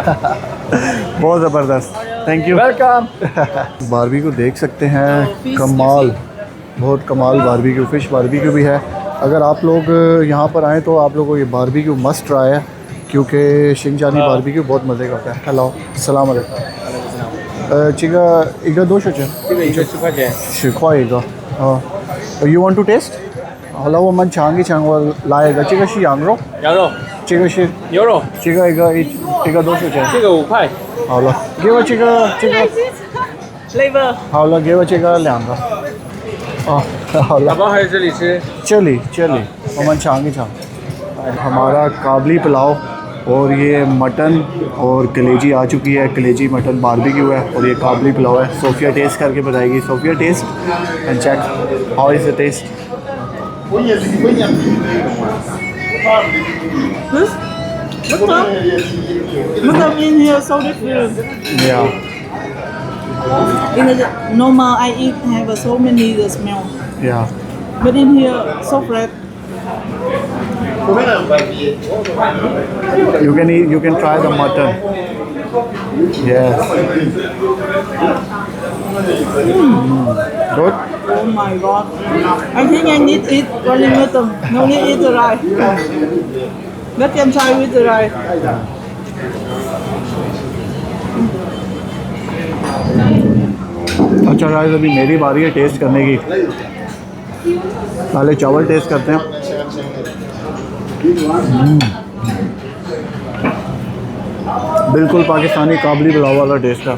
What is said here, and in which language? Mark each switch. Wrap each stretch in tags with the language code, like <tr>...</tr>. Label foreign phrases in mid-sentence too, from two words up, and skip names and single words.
<hi>बहुत ज़बरदस्त,</hi> <en>thank you.</en> <hi>वेलकम। बारबेक्यू देख सकते हैं, कमाल, बहुत कमाल बारबेक्यू, फ़िश बारबेक्यू भी है। अगर आप लोग यहाँ पर आएँ तो आप लोगों को ये बारबेक्यू</hi> <en>must try</en> <hi>है, क्योंकि शिंगजानी बारबेक्यू बहुत मज़े का होता है।</hi> <zh>हेलो,</zh> <ar>السلام عليكم.</ar> <zh>这个一个多少钱？这个一个10块钱。 10块一个。</zh> <en>You want to taste？</en> <zh>好了，我们尝一尝，我来一个。这个是羊肉，羊肉，这个是牛肉，这个一个多少钱？这个5块。好了，给我这个。 flavor 好了，给我这个2个。哦，好了。宝宝还是这里吃？这里，我们尝一尝。</zh> <hi>हमारा काबली पुलाव और ये मटन और कलेजी आ चुकी है। कलेजी मटन बारबेक्यू है और ये काबली पुलाव है। सोफिया टेस्ट करके बताएगी।</hi> <en>सोफिया test and check how is the test. Mutton in here so different. या In the normal I eat have so many the smell, या but in here so fresh. you can try the mutton. Yes. Good. Oh my god! I think I need eat only mutton. No need eat the rice. Let them try with the rice.</en> <hi>अच्छा गाइस, अभी मेरी बारी है टेस्ट करने की। पहले चावल टेस्ट करते हैं। बिल्कुल पाकिस्तानी काबली पुलाव वाला टेस्ट है।</hi>